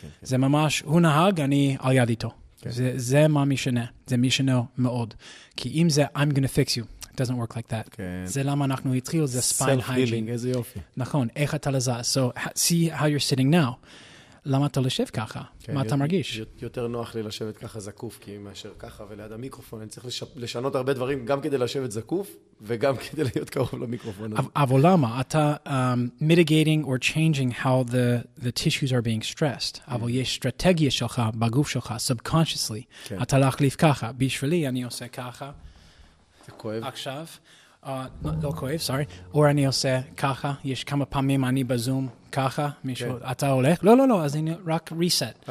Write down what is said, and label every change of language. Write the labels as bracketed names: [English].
[Hebrew] זה ממש, הוא נהג, אני על יד איתו. זה מה משנה, זה משנה מאוד. כי אם זה, [English] I'm going to fix you, it doesn't work like that. [Hebrew] זה למה אנחנו התחיל, זה spine hygiene. איזה יופי. נכון, איך אתה לזז. [English] So, see how you're sitting now. [Hebrew] למה אתה לשב ככה? מה אתה מרגיש? יותר נוח לי לשבת ככה זקוף, כי מאשר ככה וליד המיקרופון, אני צריך לשנות הרבה דברים, גם כדי לשבת זקוף, וגם כדי להיות קרוב למיקרופון. אבל למה? [English] אתה mitigating or changing how the tissues are being stressed. [Hebrew] אבל יש סטרטגיה שלך בגוף שלך, subconsciously. אתה להחליף ככה. בשבילי אני עושה ככה. זה כואב. עכשיו. לא כואב, sorry. או אני עושה ככה, יש כמה פעמים אני בזום ככה, מישהו, אתה הולך? לא, אז אני רק reset.